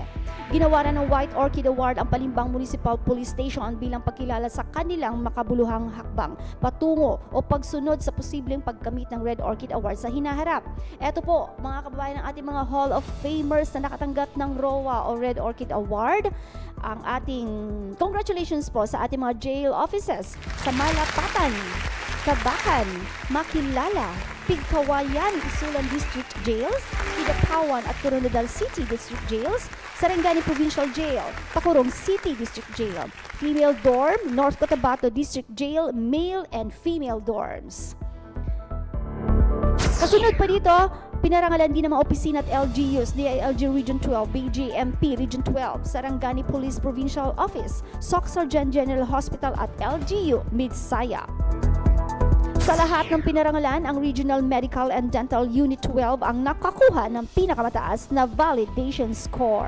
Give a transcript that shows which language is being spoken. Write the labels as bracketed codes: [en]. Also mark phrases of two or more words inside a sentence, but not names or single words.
[tl] Ginawaran ng White Orchid Award ang Palimbang Municipal Police Station bilang pagkilala sa kanilang makabuluhang hakbang patungo o pagsunod sa posibleng pagkamit ng Red Orchid Award sa hinaharap. Eto po, mga kababayan, ng ating mga Hall of Famers na nakatanggap ng ROA o Red Orchid Award. Ang ating congratulations po sa ating mga jail offices sa Malapatan, Kabakan, Makilala, Pigkawayan, Isulan District Jails, Kidapawan at Coronadal City District Jails, Sarangani Provincial Jail, Tacorong City District Jail, Female Dorm, North Cotabato District Jail, Male and Female Dorms. Kasunod pa dito, pinarangalan din ng mga opisina at LGUs, DILG Region 12, BGMP Region 12, Sarangani Police Provincial Office, SOC Surgeon General Hospital at LGU Midsaya. Sa lahat ng pinarangalan, ang Regional Medical and Dental Unit 12 ang nakakuha ng pinakamataas na validation score.